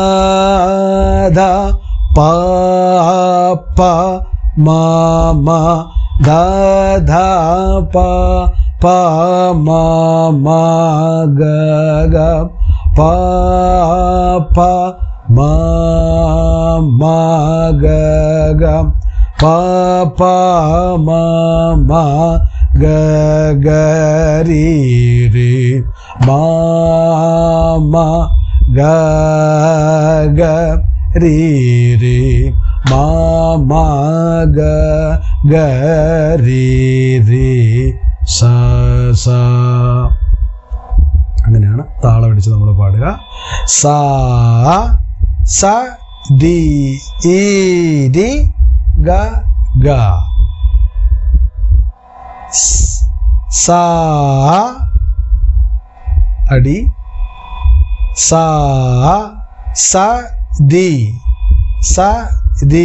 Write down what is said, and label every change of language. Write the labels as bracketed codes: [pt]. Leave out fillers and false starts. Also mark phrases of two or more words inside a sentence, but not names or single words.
[ml] ധ പ പ മ മ ധ ധ പ പ മ മ ഗ ഗ പ പ മ മ ഗ ഗ പ പ മ മ ഗ ഗ രി രി മ ma ga ga ri ri ma ma ga ga ri ri sa sa. അങ്ങനെയാണ് താളം അടിച്ച് നമ്മൾ പാടുക. സാ സ ദി ഈ ദി ഗ ഗ. സാ അടി സാ സ ദി സ ദി.